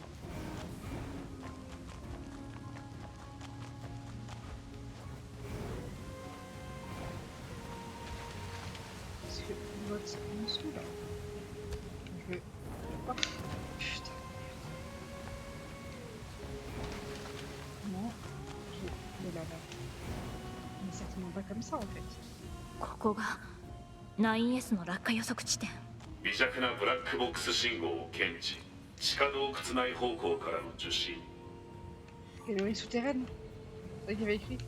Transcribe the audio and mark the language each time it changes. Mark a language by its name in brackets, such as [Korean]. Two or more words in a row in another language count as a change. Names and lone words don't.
[French] Parce que votre monsieur là. Je vais. Oh, putain. Non. Je vais là-bas. Mais certainement pas comme ça en fait. [Japanese] ここが 9S の落下予測地点。微弱なブラックボックス信号を検知。地下洞窟内方向からの受信。 [French] Galerie souterraine. C'est ça qu'il y avait écrit.